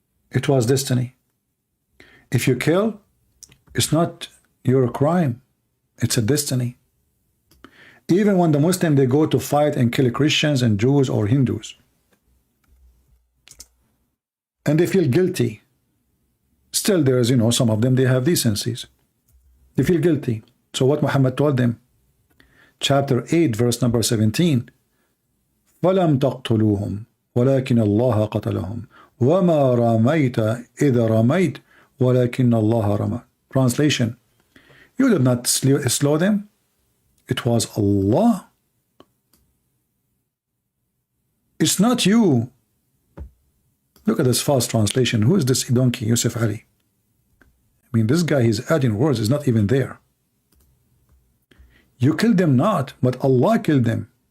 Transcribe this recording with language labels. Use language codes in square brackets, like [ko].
[en] It was destiny. If you kill, it's not your crime. It's a destiny. Even when the Muslim, they go to fight and kill Christians and Jews or Hindus, and they feel guilty, still there is, you know, some of them, they have decencies. They feel guilty. So what Muhammad told them, chapter 8, verse number 17, [ar] فَلَمْ تَقْتُلُوهُمْ وَلَكِنَّ اللَّهَ قَتَلَهُمْ وَمَا رَمَيْتَ إِذَا رَمَيْتَ وَلَكِنَّ اللَّهَ رَمَى. [en] Translation, you did not slow them. It was Allah. It's not you. Look at this false translation. Who is this donkey, Yusuf Ali? I mean, this guy, he's adding words, is not even there. You killed them not, but Allah killed them.